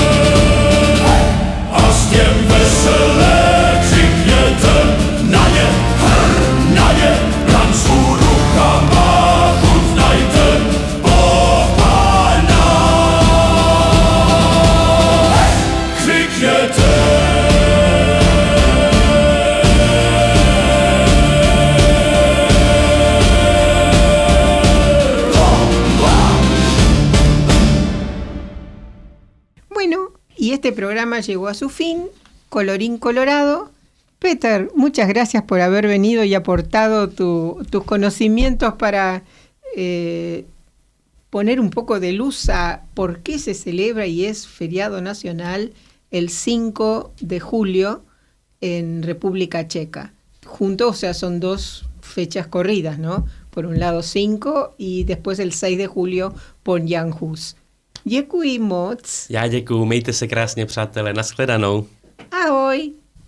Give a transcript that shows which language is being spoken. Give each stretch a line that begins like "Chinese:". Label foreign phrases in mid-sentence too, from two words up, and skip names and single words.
Czech: A s těm veselé křikněte na ně, braň svou rukama chutnajte, Boh Pán náš křikněte.
Spanish: Y este programa llegó a su fin, colorín colorado. Peter, muchas gracias por haber venido y aportado tus conocimientos para poner un poco de luz a por qué se celebra y es feriado nacional el 5 de julio en República Checa. Juntos, o sea, son dos fechas corridas, ¿no? Por un lado 5 y después el 6 de julio por Jan Hus.
Czech: Děkuji moc. Já děkuju, mějte se krásně, přátelé, nashledanou. Ahoj.